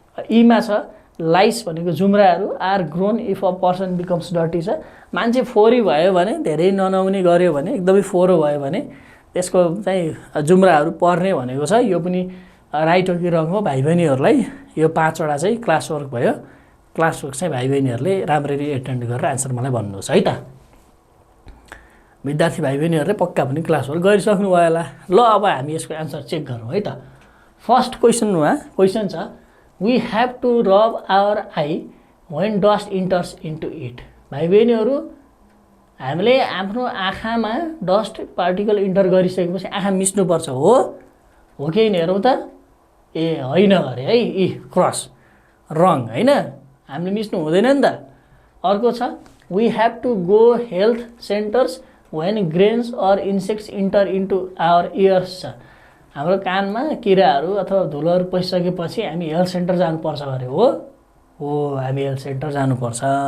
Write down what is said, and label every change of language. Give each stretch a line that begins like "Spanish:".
Nepali: ईमा छ, लाइस भनेको जुम्राहरू
English: are grown if a person becomes dirty
Nepali: छ, मान्छे फोहोरी भयो भने, धेरै ननुहाउने गऱ्यो भने, एकदमै फोहोरो भयो भने त्यसको चाहिँ जुम्राहरू पर्ने भनेको छ। यो पनि राइट हो कि रङ हो भाइ बहिनीहरूलाई यो 5वटा चाहिँ क्लास वर्क भयो। क्लास वर्क चाहिँ भाइ बहिनीहरूले राम्ररी एटेन्ड गरेर एन्सर मलाई भन्नुहोस् है त। विद्यार्थी भाइ बहिनीहरूले पक्का पनि क्लास वर्क गरिसक्नु भयो होला। ल अब हामी यसको एन्सर चेक गरौँ है त।
English: First question छ, we have to rub our eye when dust enters into it.
Nepali: भाइ बहिनीहरू हामीले आफ्नो आँखामा डस्ट पार्टिकल इन्टर गरिसकेपछि आँखा मिच्नुपर्छ, हो कि होइन हेरौँ त। ए होइन अरे है, क्रस रङ होइन, हामीले मिच्नु हुँदैन नि त। अर्को छ,
English: we have to go health centres when grains or insects enter into our ears
Nepali: छ, हाम्रो कानमा किराहरू अथवा धुलोहरू पसिसकेपछि हामी हेल्थ सेन्टर जानुपर्छ अरे, हो हामी हेल्थ सेन्टर जानुपर्छ।